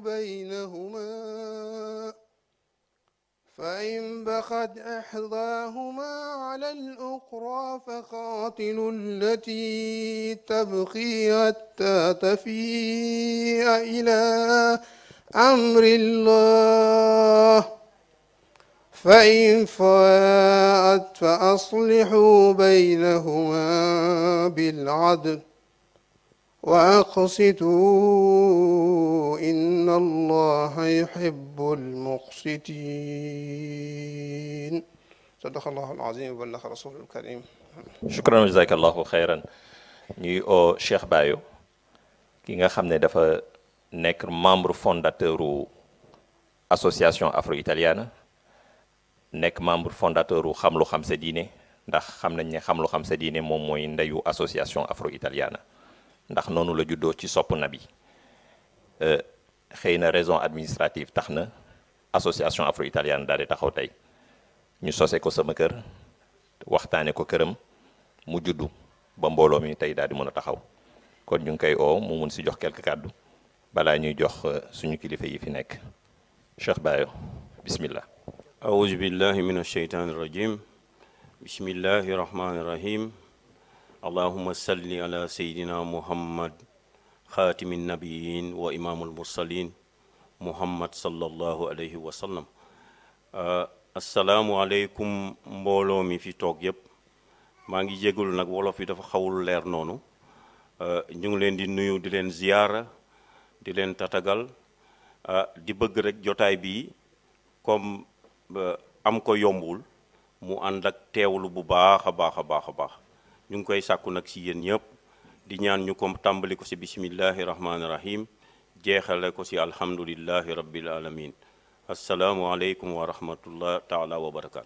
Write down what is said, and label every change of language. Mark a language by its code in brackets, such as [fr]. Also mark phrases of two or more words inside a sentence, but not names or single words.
[ar] بينهما فإن بغت إحداهما على الأخرى فقاتلوا التي تبغي حتى تفيء إلى أمر الله فإن فاءت فأصلحوا بينهما بالعدل وأقسطوا إن الله يحب المقسطين صدق الله العظيم وبلغ رسوله الكريم. شكرا جزاك الله خيرا. [wo] ñuy oo Cheikh Bayo ki nga xam ne dafa nekk [fr] membre fondateur [wo] u [fr] association afro-italienne [wo] nekk [fr] membre fondateur [wo] u xam lu xam sa diine ndax xam nañ ne xam lu xam sa diine moom mooy ndeyu [fr] association afro-italienne [wo] ndax noonu la juddoo ci sopp nabi xëy na [fr] raison administrative [wo] tax na [fr] association afro-italienne [wo] daal di taxaw tey ñu sose ko sama kër waxtaane ko këram mu juddu ba mbooloo mi tey daal di mën a taxaw kon ñu ngi koy oo mu mun si jox quelque kàddu balaa ñuy jox suñu kilifa yi fi nekk Cheikh Bayo bismillah. [ar] أعوذ بالله من الشيطان الرجيم بسم الله الرحمن الرحيم اللهم صل على سيدنا محمد خاتم النبيين وإمام المرسلين محمد صلى الله عليه وسلم السلام عليكم [wo] mbooloo mi fi toog yëpp maa ngi jégalu nag wolof yi dafa xawul leer noonu ñu ngi leen di nuyu di leen ziyaara di leen tatagal di bëgg rek jotaay bi comme am ko yombul mu ànd ak teewlu bu baax a baax a baax a baax ñu ngi koy sàkku nag si yéen ñëpp di ñaan ñu ko tàmbali ko si [ar] بسم الله الرحمن الرحيم [wo] jeexale ko si [ar] الحمد لله رب العالمين السلام عليكم ورحمة الله تعالى وبركاته